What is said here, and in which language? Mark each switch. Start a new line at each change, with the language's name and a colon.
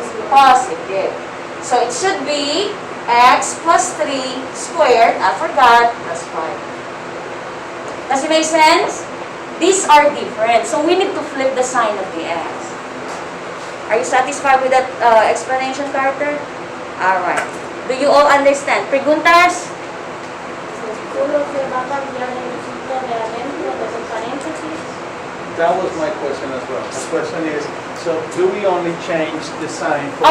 English: Positive. So it should be x plus 3 squared, I forgot, plus 5. Does it make sense? These are different. So we need to flip the sign of the x. Are you satisfied with that explanation, Carter? Alright. Do you all understand?
Spanish: Preguntas? Solo se va a cambiar el signo de adentro de los paréntesis.
English: That was my question as well. The question is, so do we only change the sign for